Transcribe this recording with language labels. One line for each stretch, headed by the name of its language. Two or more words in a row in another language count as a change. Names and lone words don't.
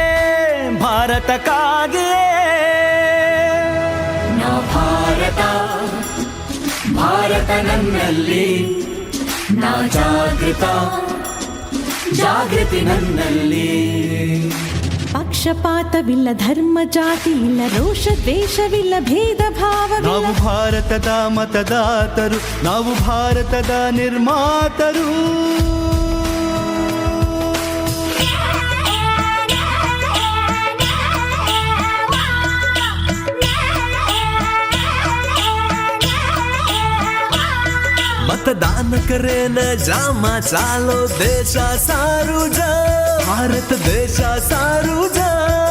Kannada: ನಾ ಭಾರತ ನನ್ನಲ್ಲಿ ನಾ ಜಾಗೃತಿ ನನ್ನಲ್ಲಿ ಪಕ್ಷಪಾತವಿಲ್ಲ ಧರ್ಮ ಜಾತಿ ಇಲ್ಲ ರೋಷ ದ್ವೇಷವಿಲ್ಲ ಭೇದ ಭಾವವಿಲ್ಲ ನಾವು ಭಾರತದ ಮತದಾತರು ನಾವು ಭಾರತದ ನಿರ್ಮಾತರು
Lambadi: मतदान करे न जामा चालो देशा सारू जा भारत देशा सारू जा